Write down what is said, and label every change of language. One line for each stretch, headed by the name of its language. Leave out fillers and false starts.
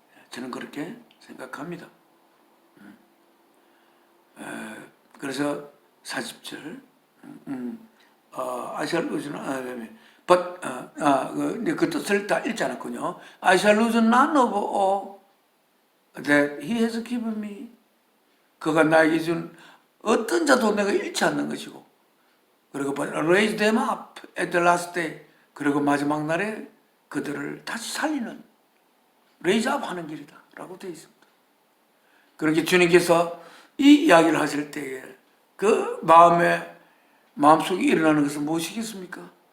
Korean: 저는 그렇게 생각합니다. 그래서 40절
English: I shall lose but
Korean: 그 뜻을 다 읽지 않았군요.
English: I shall lose none of all that he has given me.
Korean: 그가 나에게 준 어떤 자도 내가 잃지 않는 것이고, 그리고
English: but raise them up at the last day.
Korean: 그리고 마지막 날에 그들을 다시 살리는
English: raise up
Korean: 하는 길이다 라고 되어 있습니다. 그렇게 주님께서 이 이야기를 하실 때에 그 마음속에 일어나는 것은 무엇이겠습니까?